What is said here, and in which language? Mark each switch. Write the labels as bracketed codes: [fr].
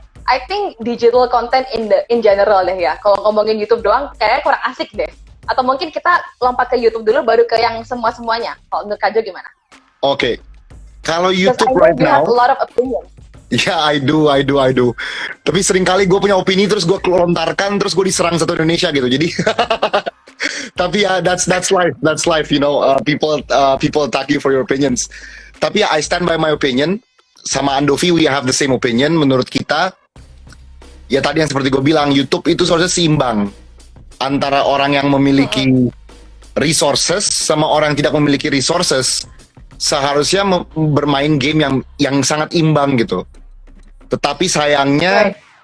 [en] I think digital content in general deh ya. [id] Kalau ngomongin YouTube doang kayaknya kurang asik deh. Atau mungkin kita lompat ke YouTube dulu baru ke yang semua-semuanya. Kalau menurut Kak Jo gimana? Oke. Kalau YouTube [en] right now, have a lot of opinion. Yeah, I do. [id] Tapi sering kali gue punya opini terus gue lontarkan terus gue diserang satu Indonesia gitu. Jadi tapi ya [en] that's life, you know. People attack you for your opinions. [id] Tapi ya [en] I stand by my opinion. Sama Andovi we have the same opinion. [id] Menurut kita ya tadi yang seperti gue bilang, YouTube itu seharusnya seimbang antara orang yang memiliki resources sama orang yang tidak memiliki resources. Seharusnya bermain game yang sangat imbang gitu. Tetapi sayangnya